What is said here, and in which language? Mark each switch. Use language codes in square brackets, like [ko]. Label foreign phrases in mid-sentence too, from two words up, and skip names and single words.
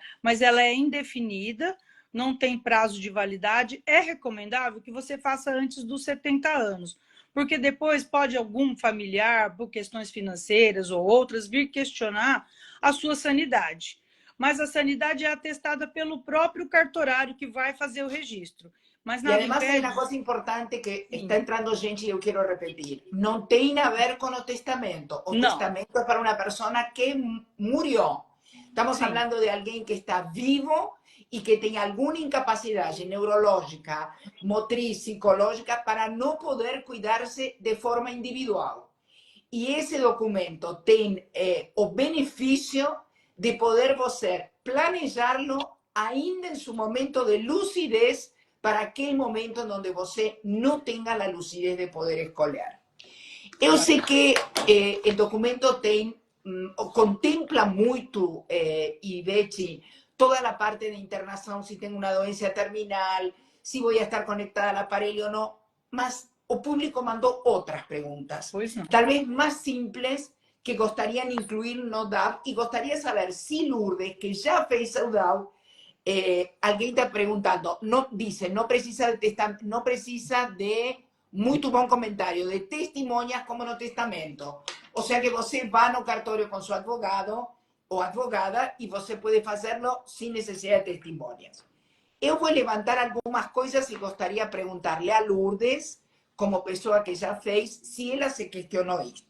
[pt] Mas ela é indefinida, não tem prazo de validade, é recomendável que você faça antes dos 70 anos, porque depois pode algum familiar, por questões financeiras ou outras, vir questionar a sua sanidade. mas a sanidade é atestada pelo próprio cartorário que vai fazer o registro. Mas [es] Y nada además hay [pt] impede... [es] una cosa importante que [pt] Sim. [es] está entrando gente y yo quiero repetir. No tiene a ver con el testamento. El [pt] Não. [es] testamento es para una persona que murió. Estamos [pt] Sim. [es] hablando de alguien que está vivo y que tiene alguna incapacidad neurológica, motriz, psicológica, para no poder cuidarse de forma individual. Y ese documento tiene el beneficio de poder [pt] você planejarlo ainda [es] en su momento de lucidez para aquel momento en donde você no tenga la lucidez de poder escolher. [pt] Eu sei que [es] el documento [pt] contempla muito, Ivete, [es] toda la parte de internación, si tengo una dolencia terminal, si voy a estar conectada al aparelho o no, [pt] mas o público [es] mandó otras preguntas, tal vez más simples, que [pt] gostarían incluir no DAV, [es] y gostaría saber si Lourdes, que ya [pt] fez o DAV, [es] alguien está preguntando, no, dice, no [pt] precisa de muito bom comentário, de testemunhas como no testamento. [es] O sea [pt] que você vai no cartório com seu advogado ou advogada e você pode fazê-lo sem necessidade de testemunhas. Eu vou levantar algumas coisas e gostaria de perguntar-lhe a Lourdes, como pessoa que já fez, se ela se questionou isto.